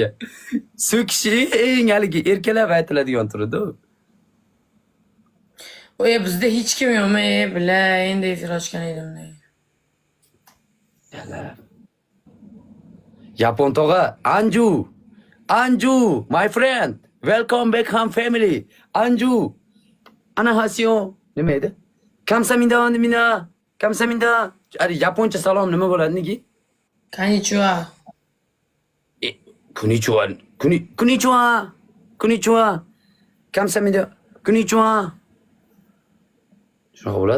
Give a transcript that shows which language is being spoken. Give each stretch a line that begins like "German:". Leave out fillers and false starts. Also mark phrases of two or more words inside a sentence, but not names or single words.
Uzbek: So'kishi eng haligi erkalab aytiladigan turdi. Oy, bizda hech kim yo'qmi? Bila, endi efir ochgan edim. Yapon tog'a, Anju,
English: my friend, welcome back home family.
Uzbek: Anju, anahasyo, nima edi? Kamsaminda. Ari yaponcha salom nima bo'ladi niki? Konnichiwa. Konnichiwa. Kamsaminda. Konnichiwa. Shunaqa bo'ladi?